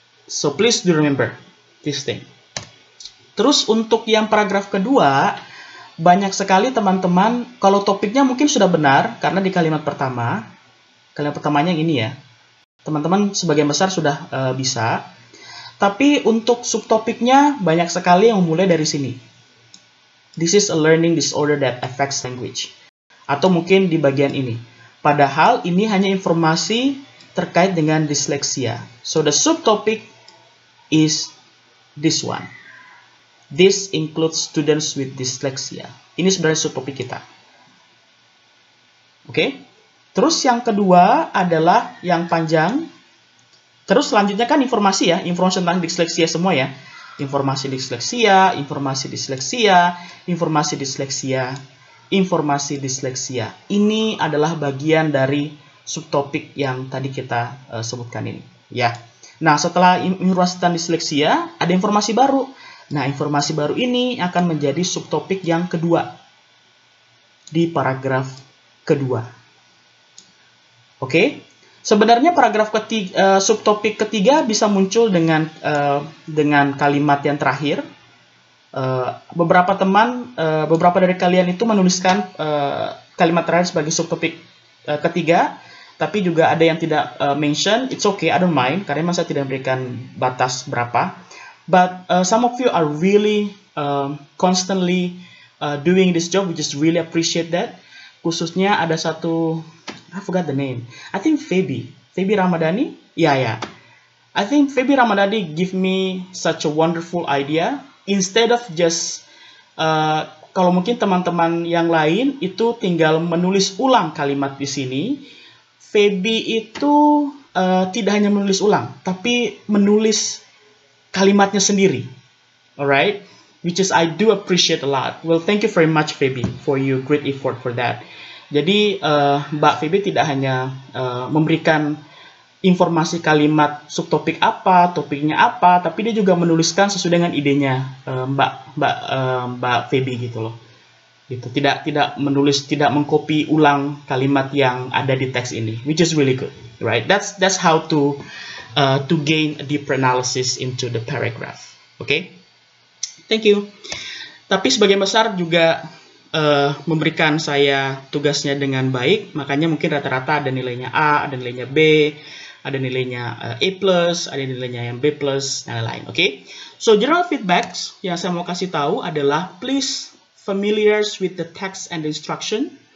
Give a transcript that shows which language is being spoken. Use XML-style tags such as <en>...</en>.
<en>So please do remember this thing.</en> <id>Terus untuk yang paragraf kedua, banyak sekali teman-teman, kalau topiknya mungkin sudah benar karena di kalimat pertama. Kalimat pertamanya yang ini ya. Teman-teman sebagian besar sudah bisa. Tapi untuk subtopiknya banyak sekali yang mulai dari sini.</id> <en>This is a learning disorder that affects language.</en> <id>Atau mungkin di bagian ini. Padahal ini hanya informasi terkait dengan disleksia.</id> <en>So the subtopic is this one. This includes students with dyslexia.</en> <id>Ini sebenarnya subtopik kita. Oke? Terus yang kedua adalah yang panjang. Terus selanjutnya kan informasi ya, informasi tentang disleksia semua ya. Informasi disleksia, informasi disleksia, informasi disleksia, informasi disleksia. Ini adalah bagian dari subtopik yang tadi kita sebutkan ini. Ya. Nah, setelah informasi tentang disleksia, ada informasi baru. Nah, informasi baru ini akan menjadi subtopik yang kedua di paragraf kedua. Oke, sebenarnya paragraf ketiga, subtopik ketiga bisa muncul dengan kalimat yang terakhir. Beberapa dari kalian itu menuliskan kalimat terakhir sebagai subtopik ketiga, tapi juga ada yang tidak mention.</id> <en>It's okay, I don't mind,</en> <id>karena memang saya tidak memberikan batas berapa.</id> <en>But some of you are really constantly doing this job, we just really appreciate that.</en> <id>Khususnya ada satu,</id> <en>I forgot the name. I think Feby Ramadhani. Yeah. I think Feby Ramadhani give me such a wonderful idea. Instead of just</en> <id>kalau mungkin teman-teman yang lain itu tinggal menulis ulang kalimat di sini, Feby itu tidak hanya menulis ulang, tapi menulis kalimatnya sendiri.</id> <en>Alright, which is I do appreciate a lot. Well, thank you very much Feby for your great effort for that.</en> <id>Jadi Mbak Feby tidak hanya memberikan informasi kalimat subtopik apa, topiknya apa, tapi dia juga menuliskan sesuai dengan idenya Mbak Feby gitu loh. Gitu. Tidak mengcopy ulang kalimat yang ada di teks ini,</id> <en>which is really good, right? That's how to gain a deeper analysis into the paragraph. Okay? Thank you.</en> <id>Tapi sebagian besar juga memberikan saya tugasnya dengan baik, makanya mungkin rata-rata ada nilainya A, ada nilainya B, ada nilainya A+, ada nilainya yang B+, dan lain-lain. Oke?</id> <en>So, general feedbacks</en> <id>yang saya mau kasih tahu adalah</id> <en>please familiar with the text and the instruction.</en>